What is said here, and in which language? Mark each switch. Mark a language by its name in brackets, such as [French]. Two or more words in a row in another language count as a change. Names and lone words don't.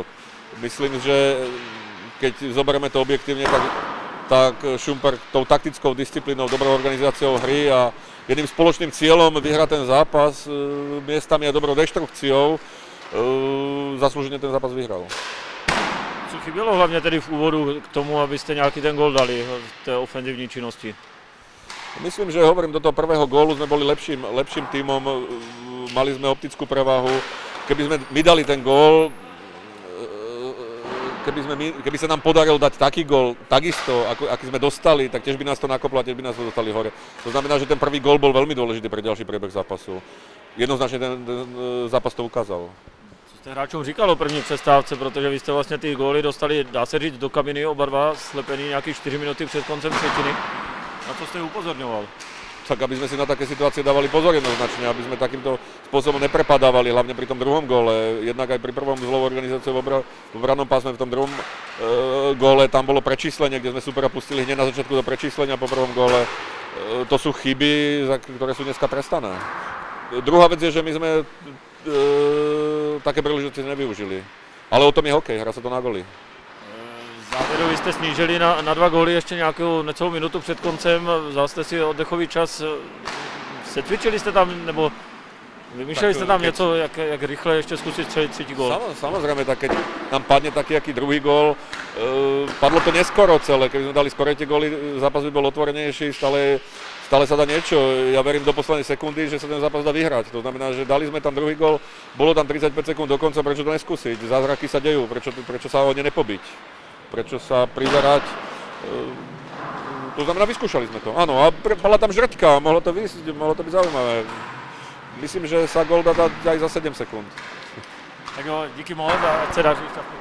[Slovak] Myslím, že keď zoberieme to objektívne, tak Šumperk tou taktickou disciplínou, dobrou organizáciou hry a jedným spoločným cieľom vyhrať ten zápas, miestami a dobrou deštrukciou, zaslúžene ten zápas vyhral. [Czech] Co chybělo hlavně tedy v úvodu k tomu, abyste nějaký ten gól dali v té ofenzivní činnosti? [Slovak] Myslím, že hovorím, do toho prvého gólu sme boli lepším tímom, mali sme optickú prevahu. Keby sme my dali ten gól, keby sa nám podarilo dať taký gól, takisto, aký sme dostali, tak tiež by nás to nakoplo a tiež by nás to dostali hore. To znamená, že ten prvý gól bol veľmi dôležitý pre ďalší priebeh zápasu. Jednoznačne ten zápas to ukázal. [Czech] Co jste hráčům říkal o první přestávce, protože vy jste vlastně ty góly dostali, dá se říct, do kabiny oba dva, slepený nějakých 4 minuty před koncem třetiny. Na co ste upozorňoval? [Slovak] Tak aby sme si na také situácie dávali pozor jednoznačne, aby sme takýmto spôsobom neprepadávali, hlavne pri tom druhom góle. Jednak aj pri prvom zlou organizáciou v obrannom pásme, v tom druhom góle tam bolo prečíslenie, kde sme supera pustili hneď na začiatku do prečíslenia po prvom góle. To sú chyby, ktoré sú dneska trestané. Druhá vec je, že my sme také príležitosti nevyužili. Ale o tom je hokej, hra sa to na góly. [Czech] Závěru vy jste snížili na 2 góly ještě nějakou necelou minutu před koncem, vzal jste si oddechový čas, setvičili jste tam, nebo vymýšleli jste tam něco, jak rychle ještě zkusit střelit třetí gól? [Slovak] Samozrejme, tak keď nám padne taký druhý gól, padlo to neskoro celé, keby sme dali skoro tie góly, zápas by bol otvorenejší, stále sa dá niečo. Ja verím do poslednej sekundy, že sa ten zápas dá vyhrať. To znamená, že dali sme tam druhý gól, bolo tam 35 sekúnd do konca, prečo to neskúsiť? Zázraky sa dejú, prečo sa o ne nepobiť? Prečo sa prizerať, to znamená, vyskúšali sme to. Áno, a bola tam žrťka, mohlo to byť zaujímavé. Myslím, že sa gól dá dať aj za 7 sekúnd. [Czech] Tak jo, díky moc a ať se daří.